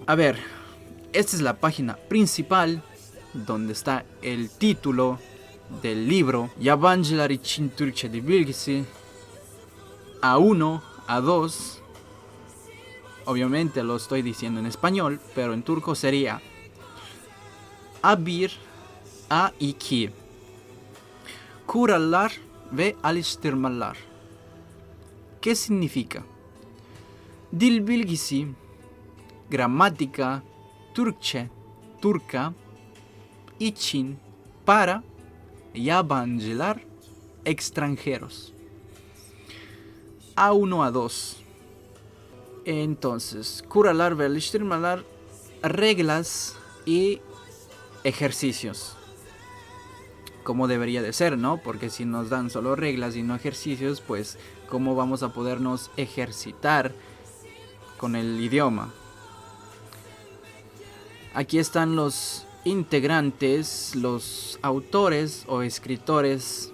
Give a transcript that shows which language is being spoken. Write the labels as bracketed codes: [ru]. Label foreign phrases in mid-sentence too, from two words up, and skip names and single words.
[es] A ver, esta es la página principal donde está el título del libro Yabancılar için Türkçe Dil Bilgisi A1, A2. Obviamente lo estoy diciendo en español, pero en turco sería A1, A2. [tr] Kurallar ve alıştırmalar. [es] ¿Qué significa? [tr] Dil bilgisi, gramática, Türkçe, turca, için, para, yabancılar, [es] extranjeros. A1, A2. Entonces, [tr] kurallar ve alıştırmalar, [es] reglas y ejercicios. Como debería de ser, ¿no? Porque si nos dan solo reglas y no ejercicios, pues ¿cómo vamos a podernos ejercitar con el idioma? Aquí están los integrantes, los autores o escritores.